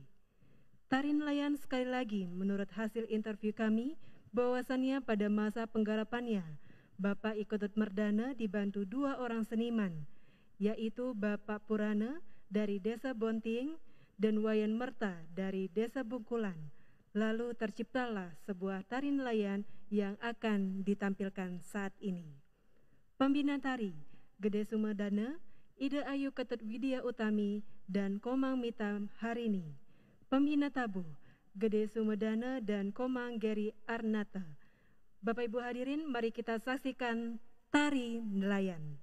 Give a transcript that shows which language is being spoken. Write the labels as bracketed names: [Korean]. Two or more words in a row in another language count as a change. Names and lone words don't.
[Indonesian] Tari nelayan sekali lagi menurut hasil interview kami bahwasannya pada masa penggarapannya Bapak Iketut Merdana dibantu 2 orang seniman, yaitu Bapak Purana dari Desa Bonting dan Wayan Merta dari Desa Bungkulan. Lalu terciptalah sebuah tari nelayan yang akan ditampilkan saat ini. Pembina tari Gede Sumedana, Ida Ayu Ketut Widya Utami, dan Komang Mita Harini. Pembina tabuh Gede Sumedana dan Komang Geri Arnata. Bapak Ibu hadirin, mari kita saksikan tari nelayan.